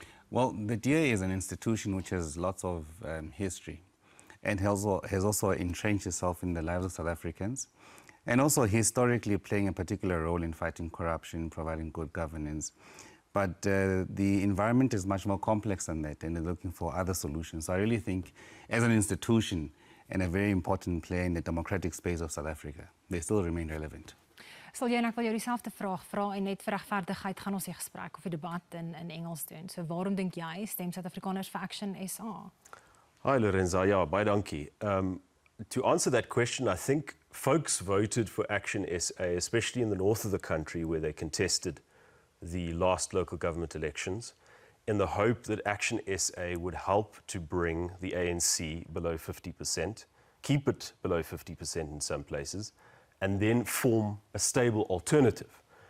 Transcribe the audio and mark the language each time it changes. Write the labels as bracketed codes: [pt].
[en] Well, the DA is an institution which has lots of history and has also entrenched itself in the lives of South Africans, and also historically playing a particular role in fighting corruption, providing good governance. But the environment is much more complex than that, and they're looking for other solutions. So I really think, as an institution and a very important player in the democratic space of South Africa, they still remain relevant. [af] Sal jy en ek wil jou dieselfde vraag vra en net vir regverdigheid gaan ons die gesprek of die debat in Engels doen. So waarom dink jy stem Suid-Afrikaners vir Action SA? Hi Lorenza, ja, baie dankie. [en] To answer that question, I think folks voted for Action SA, especially in the north of the country where they contested the last local government elections, in the hope that Action SA would help to bring the ANC below 50%, keep it below 50% in some places, and then form a stable alternative.